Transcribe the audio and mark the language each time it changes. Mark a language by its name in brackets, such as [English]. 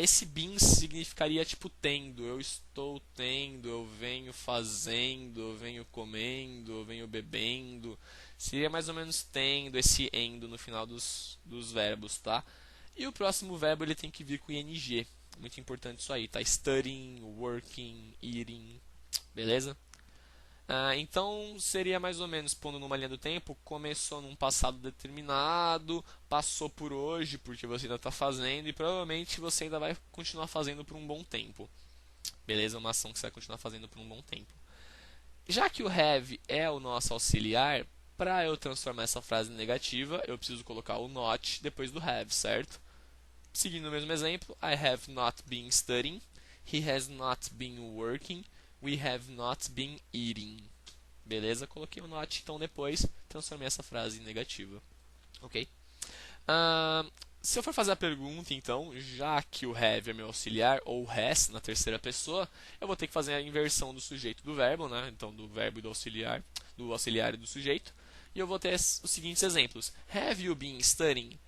[Portuguese] Esse been significaria tipo tendo. Eu estou tendo, eu venho fazendo, eu venho comendo, eu venho bebendo. Seria mais ou menos tendo esse endo no final dos verbos, tá? E o próximo verbo ele tem que vir com ing. Muito importante isso aí, tá? [English] Studying, working, eating, beleza? [Portuguese] Então seria mais ou menos pondo numa linha do tempo, começou num passado determinado, passou por hoje porque você ainda está fazendo e provavelmente você ainda vai continuar fazendo por um bom tempo. Beleza? Uma ação que você vai continuar fazendo por um bom tempo. Já que o have é o nosso auxiliar, para eu transformar essa frase em negativa, eu preciso colocar o not depois do have, certo? Seguindo o mesmo exemplo, [English] I have not been studying, he has not been working, we have not been eating. [Portuguese] Beleza? Coloquei o not, então depois transformei essa frase em negativa. Ok? Se eu for fazer a pergunta, então, já que o have é meu auxiliar, ou has na terceira pessoa, eu vou ter que fazer a inversão do sujeito do verbo, né? Então, do verbo e do auxiliar e do sujeito. E eu vou ter os seguintes exemplos: [English] Have you been studying?